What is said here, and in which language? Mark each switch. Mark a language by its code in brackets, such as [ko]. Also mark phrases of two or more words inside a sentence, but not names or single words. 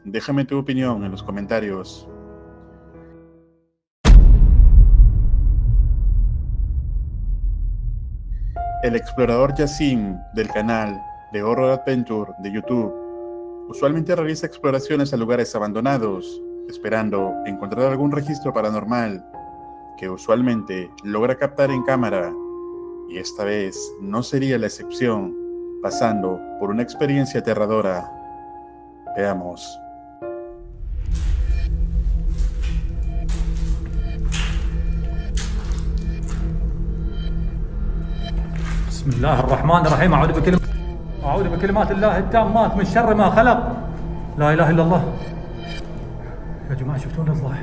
[es] Déjame tu opinión en los comentarios. El explorador Yassim del canal de Horror Adventure de YouTube usualmente realiza exploraciones a lugares abandonados, esperando encontrar algún registro paranormal que usualmente logra captar en cámara, y esta vez no sería la excepción, pasando por una experiencia aterradora. Veamos. [ar] بسم الله الرحمن الرحيم. أعوذ بكلمات الله التامات من شر ما خلق. لا إله إلا الله. يا جماعة شفتون الضاحك؟